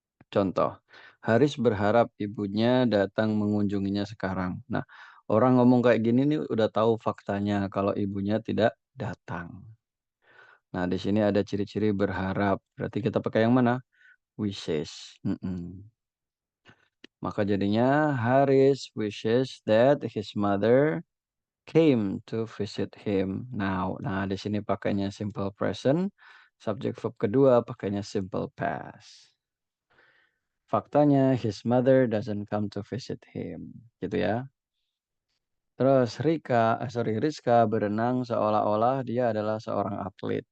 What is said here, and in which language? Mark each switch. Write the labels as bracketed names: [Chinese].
[Indonesian] Contoh, Haris berharap ibunya datang mengunjunginya sekarang. Nah, orang ngomong kayak gini nih udah tahu faktanya kalau ibunya tidak datang. Nah, di sini ada ciri-ciri berharap. Berarti kita pakai yang mana? [English] Wishes. [Indonesian] Maka jadinya [English] Haris wishes that his mother came to visit him now. [Indonesian] Nah, di sini pakainya simple present. Subjek verb kedua pakainya simple past. Faktanya [English] his mother doesn't come to visit him, [Indonesian] gitu ya. Terus Rizka berenang seolah-olah dia adalah seorang atlet.